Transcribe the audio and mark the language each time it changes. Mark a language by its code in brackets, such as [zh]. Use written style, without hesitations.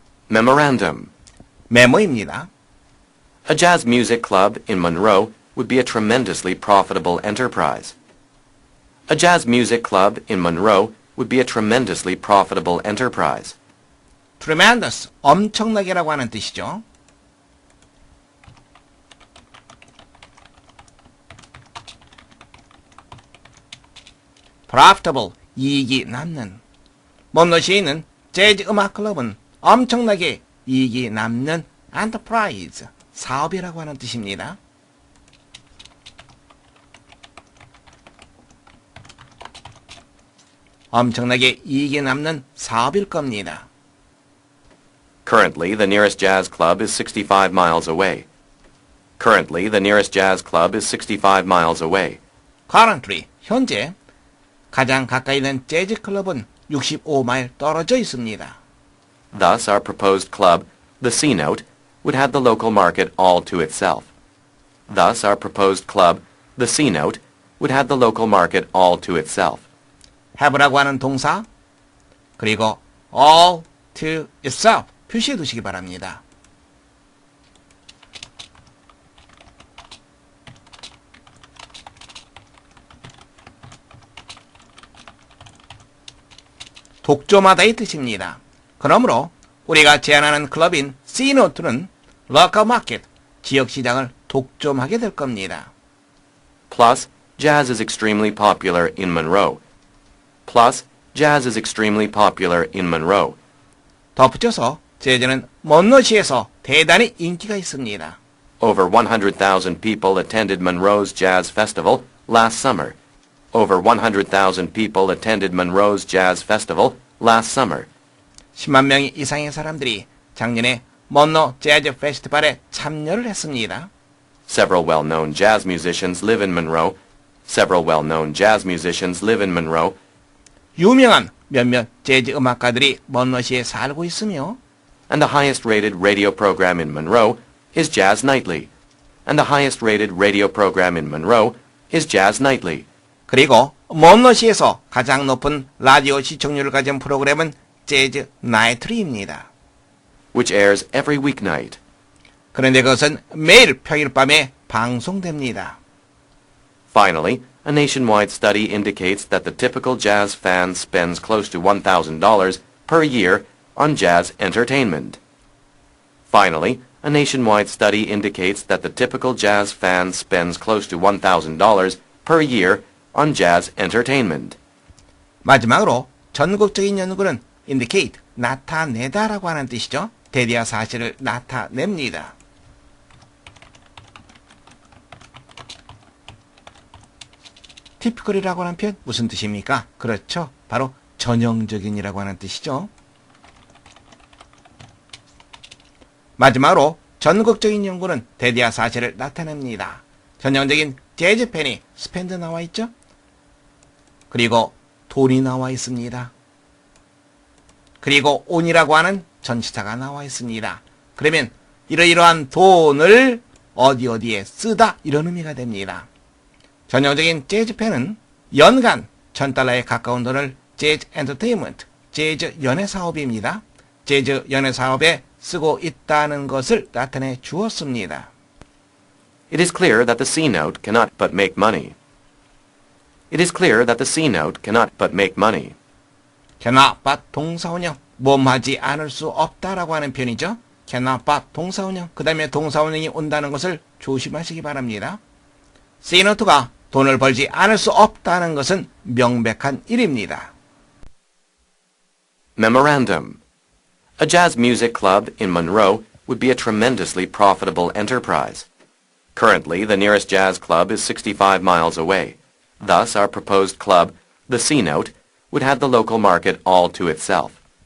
[en] Memorandum. [ko] 메모입니다. [en] A jazz music club in Monroe would be a tremendously profitable enterprise. A jazz music club in Monroe would be a tremendously profitable enterprise. [ko] tremendous, 엄청나게라고 하는 뜻이죠. profitable, 이익이 남는. 먼로시에 있는 재즈 음악 클럽은 엄청나게 이익이 남는 enterprise, 사업이라고 하는 뜻입니다. 엄청나게 이익이 남는 사업일 겁니다. [en] Currently, the nearest jazz club is 65 miles away. Currently, the nearest jazz club is 65 miles away. [ko] currently, 현재 가장 가까이 있는 재즈 클럽은 65마일 떨어져 있습니다. [en] Thus, our proposed club, the C-Note, would have the local market all to itself. Thus, our proposed club, the C-Note, would have the local market all to itself. [ko] have라고 하는 동사, 그리고 [en] all to itself [ko] 표시해 두시기 바랍니다. 독점하다의 뜻입니다. 그러므로 우리가 제안하는 클럽인 C-Note는 local market, 지역 시장을 독점하게 될 겁니다. [en] Plus, jazz is extremely popular in Monroe. Plus, jazz is extremely popular in Monroe. [ko] 덧붙여서 재즈는 먼로시에서 대단히 인기가 있습니다. [en] Over 100,000 people attended Monroe's Jazz Festival last summer. Over 100,000 people attended Monroe's Jazz Festival last summer. [ko] 10만 명 이상의 사람들이 작년에 먼로 재즈 페스티벌에 참여를 했습니다. [en] Several well-known jazz musicians live in Monroe. Several well-known jazz musicians live in Monroe. [ko] 유명한 몇몇 재즈 음악가들이 먼로시에 살고 있으며 [en] And the highest-rated radio program in Monroe is Jazz Nightly. And the highest-rated radio program in Monroe is Jazz Nightly. [ko] 그리고 먼로시에서 가장 높은 라디오 시청률을 가진 프로그램은 재즈 나이트리입니다. [en] which airs every weeknight. [ko] 그런데 그것은 매일 평일 밤에 방송됩니다. [en] Finally, a nationwide study indicates that the typical jazz fan spends close to $1,000 per year on jazz entertainment. Finally, a nationwide study indicates that the typical jazz fan spends close to $1,000 per year on jazz entertainment. [ko] 마지막으로 전국적인 연구는 indicate, 나타내다라고 하는 뜻이죠. 대디아 사실을 나타냅니다. typical이라고 하는 표현 무슨 뜻입니까? 그렇죠. 바로 전형적인이라고 하는 뜻이죠. 마지막으로 전국적인 연구는 대디아 사실을 나타냅니다. 전형적인 재즈 팬이 스펜드 나와 있죠? 그리고 돈이 나와 있습니다. 그리고 온이라고 하는 전치사가 나와 있습니다. 그러면 이러이러한 돈을 어디에 쓰다 이런 의미가 됩니다. 전형적인 재즈 팬은 연간 $1,000에 가까운 돈을 재즈 엔터테인먼트, 재즈 연예 사업입니다. 재즈 연예 사업에 쓰고 있다는 것을 나타내 주었습니다. [en] It is clear that the C-note cannot but make money. It is clear that the C-note cannot but make money. [ko] cannot but 동사원형, 뭐하지 않을 수 없다라고 하는 표현이죠. cannot but 동사원형, 그 다음에 동사원형이 온다는 것을 조심하시기 바랍니다. C노트가 돈을 벌지 않을 수 없다는 것은 명백한 일입니다. [en] Memorandum. A jazz music club in Monroe would be a tremendously profitable enterprise. Currently, the nearest jazz club is 65 miles away. Thus, our proposed club, the C-Note, would have the local market all to itself.